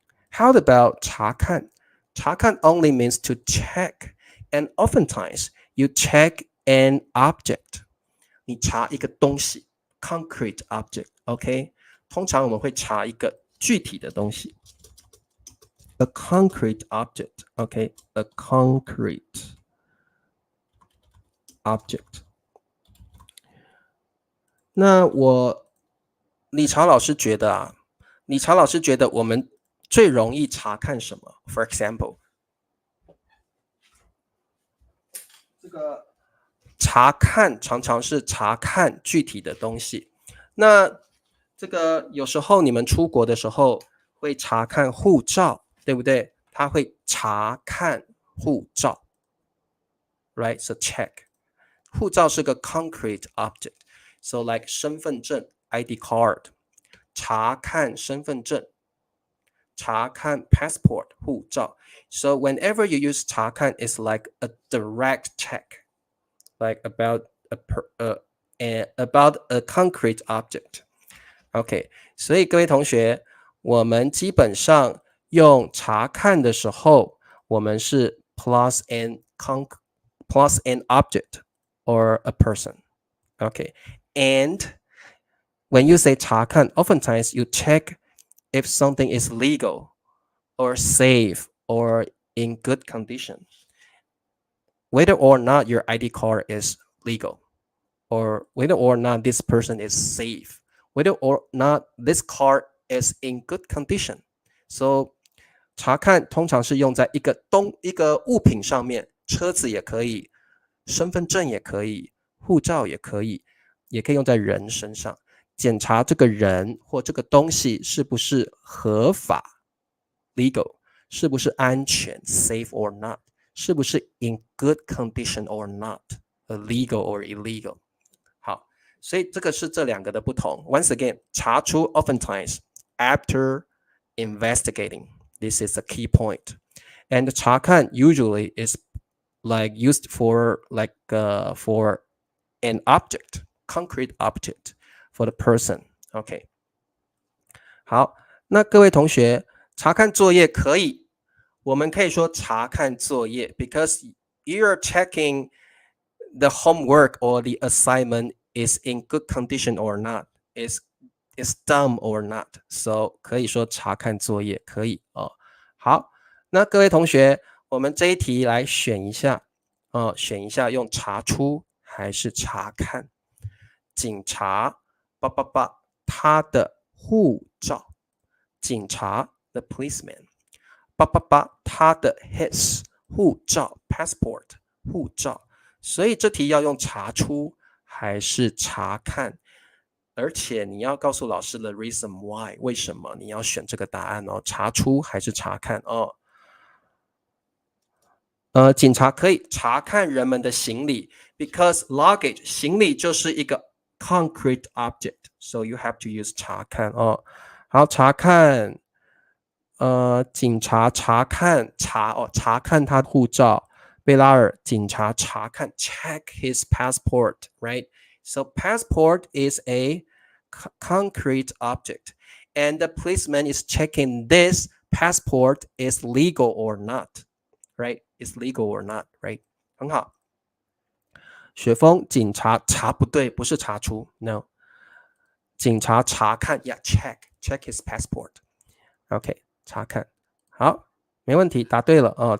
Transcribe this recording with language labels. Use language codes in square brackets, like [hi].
[en] How about 查看？ 查看 only means to check, and oftentimes you check an object. [zh] 你查一个东西 concrete object, OK? 通常我们会查一个具体的东西 a concrete object, OK? [en] A concrete object. [zh] 那理查老师觉得我们最容易查看什么 ？ [en] For example， [zh] 这个查看常常是查看具体的东西。那这个有时候你们出国的时候会查看护照，对不对？他会查看护照 ， [en] right? So check。 [zh] 护照是个 concrete object, so like 身份证 ID card， 查看身份证，查看 passport 护照。 [en] So whenever you use 查看 it's like a direct check, like about a concrete object. [zh] OK， 所以各位同学，我们基本上用查看的时候，我们是 [en] plus an object or a person. Okay. And when you say 查看, oftentimes you check if something is legal or safe or in good condition. Whether or not your ID card is legal, or whether or not this person is safe, whether or not this card is in good condition. [zh] So 查看通常是用在一个物品上面，车子也可以，身份证也可以，护照也可以，也可以用在人身上，检查这个人或这个东西是不是合法 legal， 是不是安全 [en] safe or not， [zh] 是不是 [en] in good condition or not legal or illegal。 [zh] 好，所以这个是这两个的不同。 [en] Once again， 查出 oftentimes after investigating. This is a key point. And 查看 usually is like used for for an object, concrete object, for the person. OK. [zh] 好，那各位同学，查看作业可以，我们可以说查看作业 [en] because you're checking the homework or the assignment is in good condition or not, [zh] is done or not. So 可以说查看作业可以哦。好，那各位同学，我们这一题来选一下用查出还是查看。警察他的护照，警察 the policeman， 他的 his 护照 passport 护照。所以这题要用查出还是查看，而且你要告诉老师的 reason why， 为什么你要选这个答案哦？查出还是查看哦？警察可以查看人们的行李 because luggage 行李就是一个 [en] concrete object, so you have to use 查看哦。 [zh] 好，查看，警察查看查看他护照。贝拉尔，警察查看 [en] check his passport, right? So passport is a concrete object, and the policeman is checking this passport is legal or not, right? Is legal or not, right? [zh] 很好。雪峰，警察查不对，不是查出 ，no。警察查看 ， [en] yeah check his passport。 [zh] OK， 查看，好，没问题，答对了哦。